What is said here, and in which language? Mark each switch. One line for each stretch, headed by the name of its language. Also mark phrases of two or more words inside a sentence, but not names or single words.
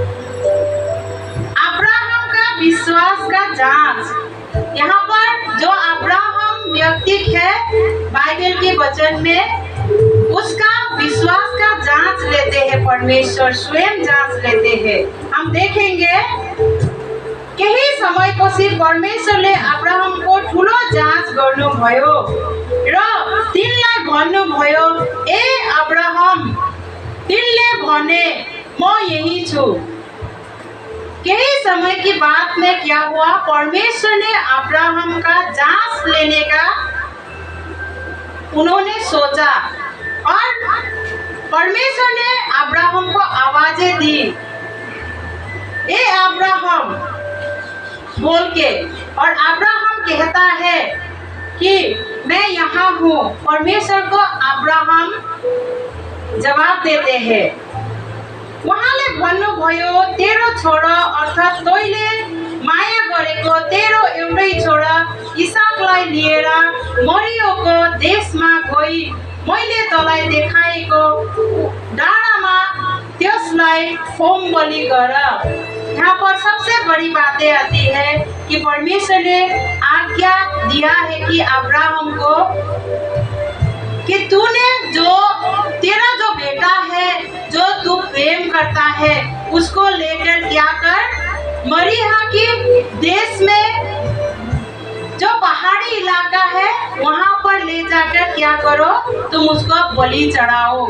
Hindi: अब्राहम का विश्वास का जांच। यहाँ पर जो अब्राहम व्यक्ति है बाइबल के वचन में, उसका विश्वास का जांच लेते हैं। परमेश्वर स्वयं जांच लेते हैं। हम देखेंगे
Nepali: केही समयपछि परमेश्वरले अब्राहमको ठुलो जाँच गर्नुभयो र तिनलाई भन्नुभयो, ए अब्राहम, तिनले भने म यही छु।
Hindi: केही समय की बात में क्या हुआ, परमेश्वर ने अब्राहम का जाँच लेने का उन्होंने सोचा, और परमेश्वर ने अब्राहम को आवाजें दी, ए अब्राहम बोल के। और अब्राहम कहता है कि मैं यहाँ हूँ। परमेश्वर को अब्राहम जवाब देते हैं।
Nepali: उहाँले भन्नुभयो, तेरो छोरा अर्थात् तैँले माया गरेको तेरो एउटै छोरा इसाकलाई लिएर मरियोको देशमा गई मैले तँलाई देखाएको डाँडामा त्यसलाई होम बलि गर।
Hindi: यहाँ पर सबसे बड़ी बातें आती है कि परमेश्वर ने आज्ञा दिया है कि अब्राहम को कि तूने तेरा जो बेटा है, जो तू प्रेम करता है, उसको लेकर क्या कर, मरिया की देश में जो पहाड़ी इलाका है वहाँ पर ले जाकर क्या करो, तुम उसको बलि चढ़ाओ।